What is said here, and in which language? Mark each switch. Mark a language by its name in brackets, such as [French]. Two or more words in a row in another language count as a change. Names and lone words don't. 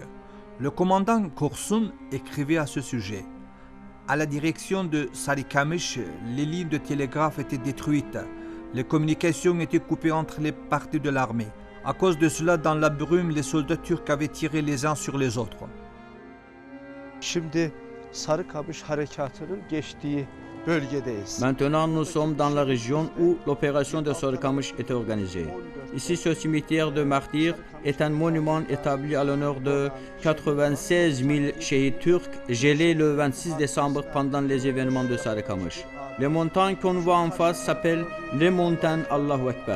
[French] Le commandant Korsun écrivait à ce sujet. À la direction de Sarıkamış, les lignes de télégraphe étaient détruites. Les communications étaient coupées entre les parties de l'armée. À cause de cela, dans la brume, les soldats turcs avaient tiré les uns sur les autres. [Turkish] Şimdi Sarıkamış harekatının geçtiği bölgedeyiz. [French] Maintenant, nous sommes dans la région où l'opération de Sarıkamış était organisée. Ici, ce cimetière de martyrs est un monument établi à l'honneur de 96 000 shahid turcs gelés le 26 décembre pendant les événements de Sarıkamış. Les montagnes qu'on voit en face s'appellent les montagnes Allahu Ekber.